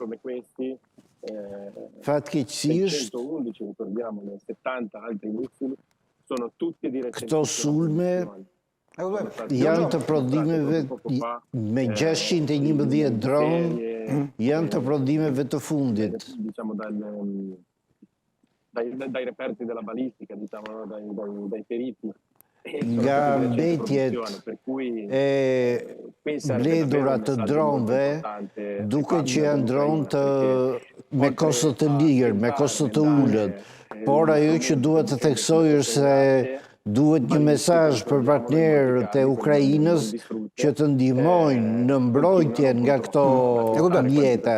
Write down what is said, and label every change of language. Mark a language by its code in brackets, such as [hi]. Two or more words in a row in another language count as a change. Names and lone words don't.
[sq] Fatkeqësisht, këto sulme janë të prodhimeve me 611 dronë, janë të prodhimeve të fundit. [it] Dai reperti della balistica, diciamo, dai periti. [sq] Nga mbetjet e mbledhura të dronëve, duke që janë dronë me kosto të lirë, me kosto të ullët, por ajo që duhet të theksoj është se duhet një mesazh për partnerët e Ukrainës që të ndihmojnë në mbrojtjen nga këto mjete.